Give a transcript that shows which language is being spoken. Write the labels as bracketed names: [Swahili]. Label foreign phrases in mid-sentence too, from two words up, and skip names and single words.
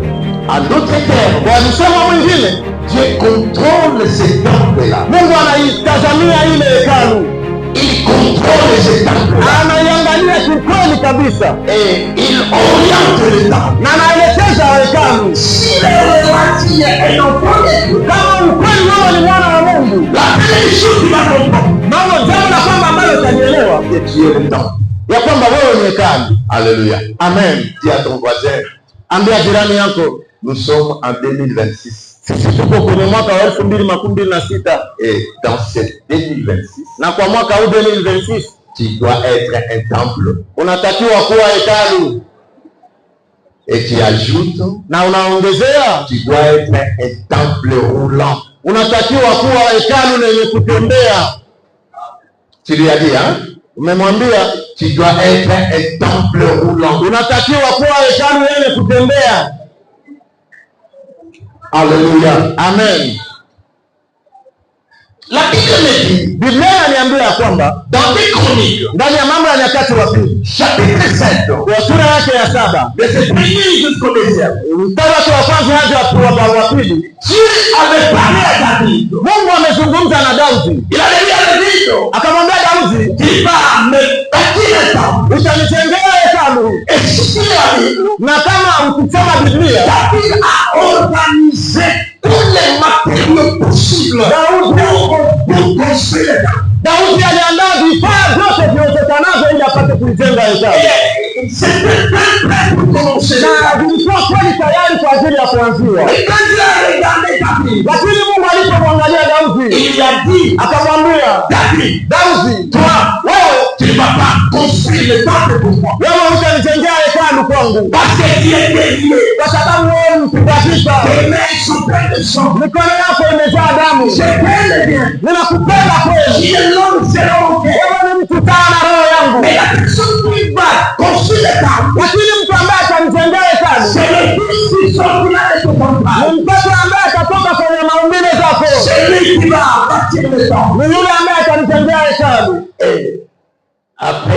[Swahili] Kwa msemo mwingine, Mungu anaitazamia ile hekalu, anaiangalia kikweli kabisa, na anaelekeza hekalu. Kama ukweli wewe ni mwana wa Mungu, mambo jambo la kwamba ambalo utanielewa ya kwamba wewe ni hekalu. [French] Alléluia. Amen. Dis à ton voisin, [Swahili] ambia jirani yako, [French] nous sommes en 2026. [Swahili] sisi tuko kwenye mwaka wa 2026, [French] Et dans cette 2026, [Swahili] na kwa mwaka huu 2026 [French] tu dois être un temple. [Swahili] unatakiwa kuwa hekalu. [French] Et tu ajoutes, [Swahili] Na unaongezea, [French] tu dois être un temple roulant. [Swahili] unatakiwa kuwa hekalu lenye kutembea. [French] Tu lui as dit, hein? [Swahili] Umemwambia [French] Tu dois être un temple roulant. [Swahili] unatakiwa kuwa hekalu lenye kutembea. [French] Alléluia. Amen. La Bible me dit, [Swahili] Biblia inaniambia ya kwamba [French] dans des Chroniques, [Swahili] ndani ya Mambo ya Nyakati wa Pili, [French] chapitre 7, [Swahili] kwa sura yake ya 7, [French] verset 1 jusqu'au 2, [Swahili] mstari wake wa kwanza hadi wa pili, [French] Dieu avait parlé à David. [Swahili] Mungu amezungumza na Daudi. [French] Il avait dit à David, [Swahili] Akamwambia Daudi, [French] tu vas me bâtir un temple. [Swahili] utanijengea hekalu. [French] Et si tu l'as dit, [Swahili] Na kama ukisoma Biblia, [French] David a organisé tous les matériaux possibles pour construire le temple. [Swahili] Daudi aliandaa vifaa vyote vyotekanavyo ili apate kujenga hekalu. [French] C'était prêt pour commencer. [Swahili] Na vilikuwa kweli tayari kwa ajili ya kuanzia. [French] Et quand il a regardé David, [Swahili] Lakini Mungu alipomwangalia Daudi, [French] il lui a dit, [Swahili] akamwambia, [French] David, [Swahili] Daudi, [French] toi, tu ne vas pas construire le temple pour moi. [Swahili] wewe utanijengea hekalu kwangu, [French] Parce que tu es délié. [Swahili] kwa sababu wewe mpiga vita, [French] Tes mains sont pleines de sang. [Swahili] mikono yako imejaa damu. [French] Je t'aime bien. [Swahili] Ninakupenda kweli, [French] Tu es l'homme selon mon cœur. [Swahili] wewe ni mtu sawa na roho yangu. [French] Mais la personne qui va construire le temple, [Swahili] Lakini mtu ambaye atanijengea hekalu [French] c'est le fils qui sortira de ton temple. [Swahili] ni mtoto ambaye atatoka kwenye maumbile zako, [French] C'est lui qui va bâtir le temple. [Swahili] ni yule ambaye atanijengea hekalu. [French] Et après